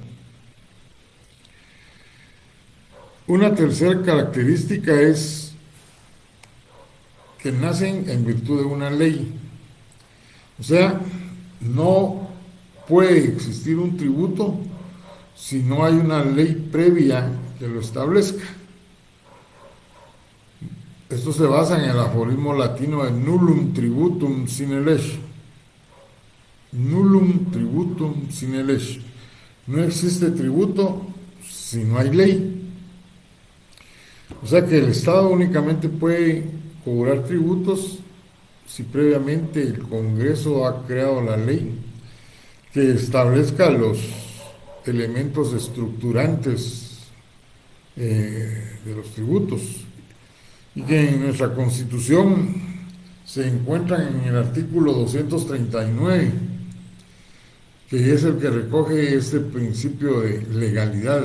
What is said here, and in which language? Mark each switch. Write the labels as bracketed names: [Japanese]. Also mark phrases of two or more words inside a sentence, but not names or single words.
[Spanish] Una tercera característica es que nacen en virtud de una ley. O sea, no puede existir un tributo si no hay una ley previa que lo establezca. Esto se basa en el aforismo latino de [Latin] nullum tributum sine lege. Nullum tributum sine lege. [Spanish] No existe tributo si no hay ley. O sea que el Estado únicamente puede cobrar tributos si previamente el Congreso ha creado la ley que establezca los elementos estructurantes de los tributos, y que en nuestra Constitución se encuentran en el artículo 239, que es el que recoge este principio de legalidad.